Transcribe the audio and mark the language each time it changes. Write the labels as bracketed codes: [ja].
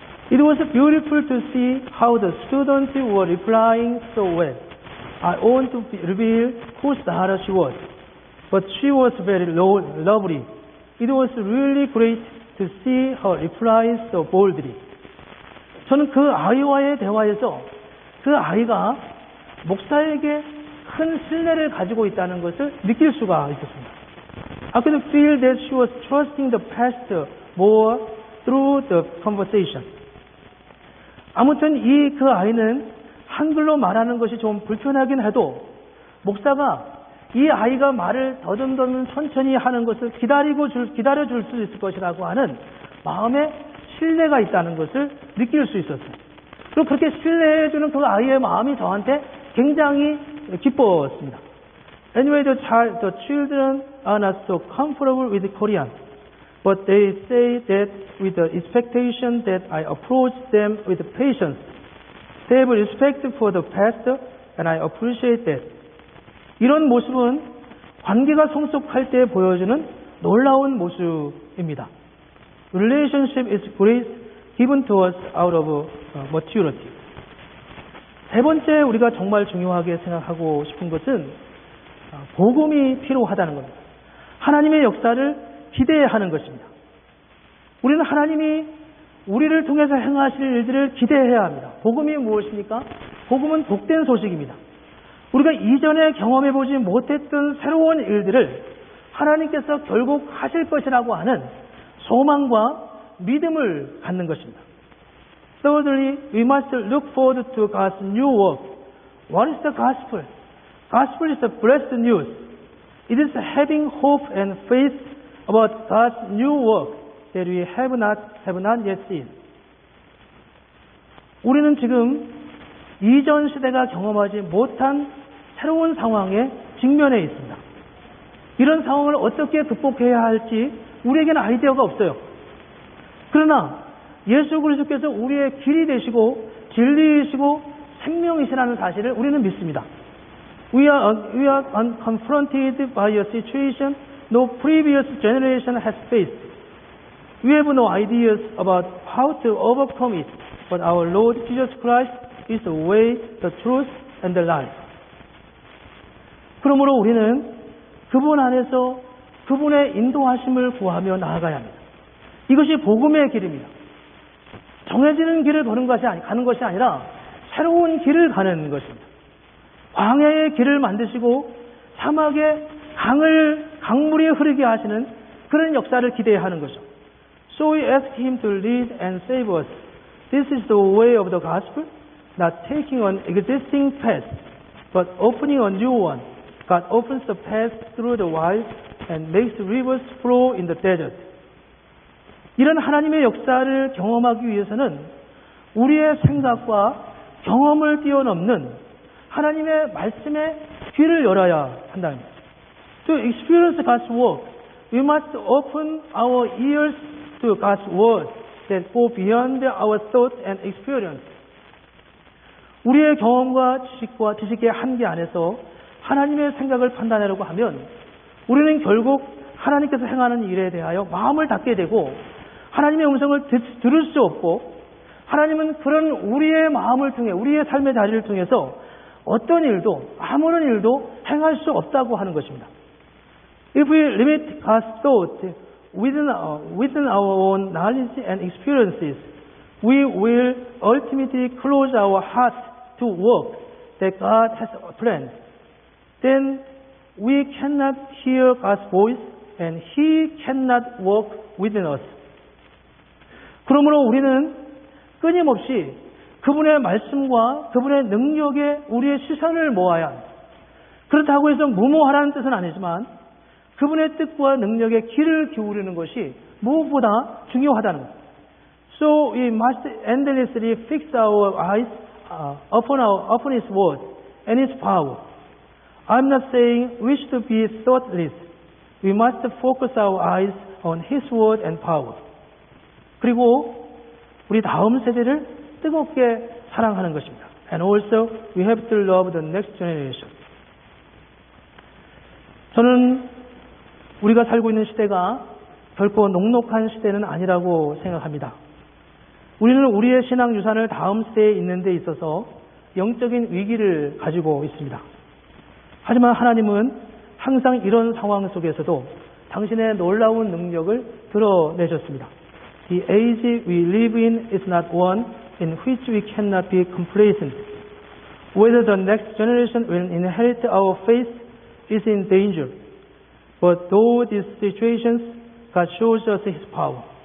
[en] It was beautiful to see how the students were replying so well. I want to reveal whose daughter she was, but she was very lovely. It was really great to see her reply so boldly. [ko] 저는 그 아이와의 대화에서 그 아이가 목사에게 큰 신뢰를 가지고 있다는 것을 느낄 수가 있었습니다. [en] I could feel that she was trusting the pastor more through the conversation. [ko] 아무튼 그 아이는 한글로 말하는 것이 좀 불편하긴 해도 목사가 이 아이가 말을 더듬더듬 천천히 하는 것을 기다려줄 수 있을 것이라고 하는 마음에 신뢰가 있다는 것을 느낄 수 있었어요. 그리고 그렇게 신뢰해주는 그 아이의 마음이 저한테 굉장히 기뻤습니다. [en] Anyway, the children are not so comfortable with Korean, but they say that with the expectation that I approach them with patience. They have respect for the pastor, and I appreciate that. [ko] 이런 모습은 관계가 성숙할 때 보여주는 놀라운 모습입니다. [en] Relationship is grace given to us out of maturity. [ko] 세 번째 우리가 정말 중요하게 생각하고 싶은 것은 복음이 필요하다는 겁니다. 하나님의 역사를 기대하는 것입니다. 우리는 하나님이 우리를 통해서 행하실 일들을 기대해야 합니다. 복음이 무엇입니까? 복음은 복된 소식입니다. 우리가 이전에 경험해보지 못했던 새로운 일들을 하나님께서 결국 하실 것이라고 하는 소망과 믿음을 갖는 것입니다. [en] Thirdly, we must look forward to God's new work. What is the gospel? Gospel is the blessed news. It is having hope and faith about God's new work that we have not yet seen. [ko] 우리는 지금 이전 시대가 경험하지 못한 새로운 상황에 직면해 있습니다. 이런 상황을 어떻게 극복해야 할지 우리에게는 아이디어가 없어요. 그러나 예수 그리스도께서 우리의 길이 되시고 진리이시고 생명이시라는 사실을 우리는 믿습니다. [en] We are confronted by a situation no previous generation has faced. We have no ideas about how to overcome it, but our Lord Jesus Christ is the way, the truth, and the life. [ko] 그러므로 우리는 그분 안에서 그분의 인도하심을 구하며 나아가야 합니다. 이것이 복음의 길입니다. 정해지는 길을 가는 것이 아니라 새로운 길을 가는 것입니다. 광야의 길을 만드시고 사막에 강물이 흐르게 하시는 그런 역사를 기대하는 것이죠. [en] So we ask Him to lead and save us. This is the way of the gospel, not taking an existing path, but opening a new one. God opens the path through the wise and makes rivers flow in the desert. [ko] 이런 하나님의 역사를 경험하기 위해서는 우리의 생각과 경험을 뛰어넘는 하나님의 말씀에 귀를 열어야 한다는 거예요. [en] To experience God's work, we must open our ears to God's word that go beyond our thought and experience. [ko] 우리의 경험과 지식의 한계 안에서 하나님의 생각을 판단하려고 하면 우리는 결국 하나님께서 행하는 일에 대하여 마음을 닫게 되고 하나님의 음성을 들을 수 없고 하나님은 그런 우리의 마음을 통해 우리의 삶의 자리를 통해서 어떤 일도 아무런 일도 행할 수 없다고 하는 것입니다. [en] If we limit God's thought within our own knowledge and experiences, we will ultimately close our hearts to work that God has planned. Then we cannot hear God's voice and He cannot work within us. [ko] 그러므로 우리는 끊임없이 그분의 말씀과 그분의 능력에 우리의 시선을 모아야 합니다. 그렇다고 해서 무모하라는 뜻은 아니지만 그분의 뜻과 능력에 귀를 기울이는 것이 무엇보다 중요하다는 것. [en] So we must endlessly fix our eyes upon His word and His power. I'm not saying we should be thoughtless. We must focus our eyes on His word and power. [ko] 그리고 우리 다음 세대를 뜨겁게 사랑하는 것입니다. [en] And also we have to love the next generation. [ko] 저는 우리가 살고 있는 시대가 결코 녹록한 시대는 아니라고 생각합니다. 우리는 우리의 신앙 유산을 다음 세대에 있는 데 있어서 영적인 위기를 가지고 있습니다. 하지만 하나님은 항상 이런 상황 속에서도 당신의 놀라운 능력을 드러내셨습니다. [en] The age we live in is not one in which we cannot be complacent. Whether the next generation will inherit our faith is in danger. But though these situations, God shows us His power.